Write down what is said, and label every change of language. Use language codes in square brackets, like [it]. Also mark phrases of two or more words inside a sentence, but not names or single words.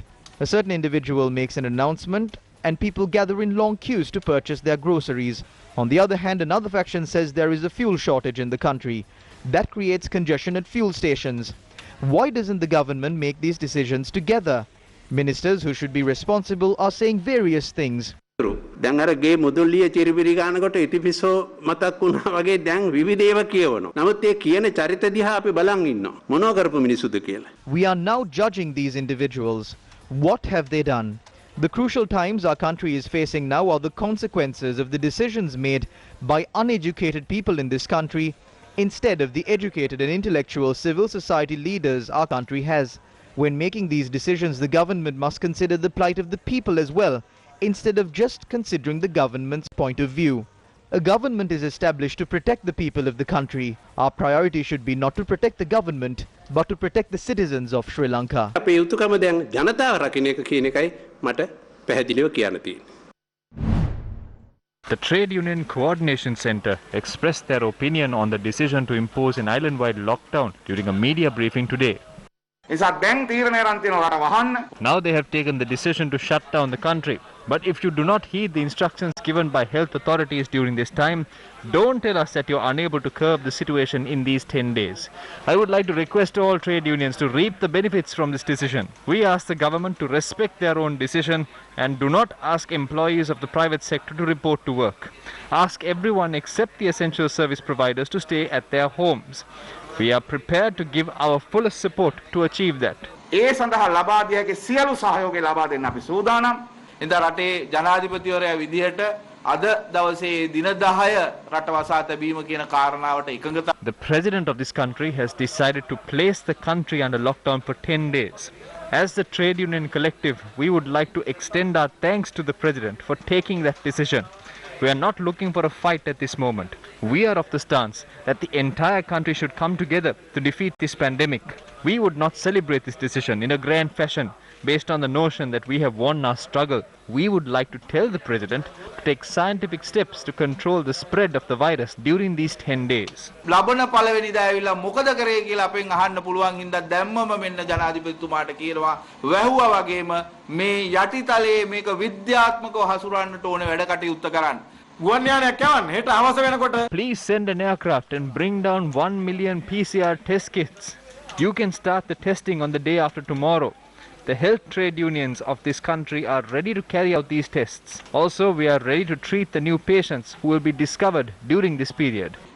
[en] A certain individual makes an announcement and people gather in long queues to purchase their groceries. On the other hand, another faction says there is a fuel shortage in the country. That creates congestion at fuel stations. Why doesn't the government make these decisions together? Ministers who should be responsible are saying various things. [si] දැන් අර ගේ මුදුල්ලිය චිරිබිරි ගන්නකොට ඉතිපිසෝ මතක් වුණා වගේ දැන් විවිධ ඒවා කියවනවා. නමුත් ඒ කියන චරිත දිහා අපි බලන් ඉන්නවා. මොනව කරපු මිනිසුද කියලා. [en] We are now judging these individuals. What have they done? The crucial times our country is facing now are the consequences of the decisions made by uneducated people in this country instead of the educated and intellectual civil society leaders our country has. When making these decisions, the government must consider the plight of the people as well, instead of just considering the government's point of view. A government is established to protect the people of the country. Our priority should be not to protect the government, but to protect the citizens of Sri Lanka. [si] අපේ යුතුයකම දැන් ජනතාව රකින්න එක කියන එකයි මට පැහැදිලිව කියන්න තියෙන්නේ. [en] The Trade Union Coordination Center expressed their opinion on the decision to impose an island-wide lockdown during a media briefing today. Now they have taken the decision to shut down the country. But if you do not heed the instructions given by health authorities during this time, don't tell us that you're unable to curb the situation in these 10 days. I would like to request all trade unions to reap the benefits from this decision. We ask the government to respect their own decision and do not ask employees of the private sector to report to work. Ask everyone except the essential service providers to stay at their homes. We are prepared to give our fullest support to achieve that. [si] ඒ සඳහා ලබා දිය හැකි සියලු සහයෝගය ලබා දෙන්න අපි සූදානම්. ඉතින් රටේ ජනාධිපතිවරයා විදිහට අද දවසේ දින 10 රට වසා තැබීම කියන කාරණාවට එකඟතාව. [en] The president of this country has decided to place the country under lockdown for 10 days. As the trade union collective, we would like to extend our thanks to the president for taking that decision. We are not looking for a fight at this moment. We are of the stance that the entire country should come together to defeat this pandemic. We would not celebrate this decision in a grand fashion based on the notion that we have won our struggle. We would like to tell the president to take scientific steps to control the spread of the virus during these 10 days. [si] ලබන පළවෙනිදා ඇවිල්ලා මොකද කරේ කියලා අපෙන් අහන්න පුළුවන් හින්දා දැම්මම මෙන්න ජනාධිපතිතුමාට කියනවා වැහුවා වගේම මේ යටිතලයේ මේක විද්‍යාත්මකව හසුරවන්නට ඕනේ වැඩ කටයුත්ත කරන්න. [en] Please send an aircraft and bring down 1 million PCR test kits. You can start the testing on the day after tomorrow. The health trade unions of this country are ready to carry out these tests. Also, we are ready to treat the new patients who will be discovered during this period.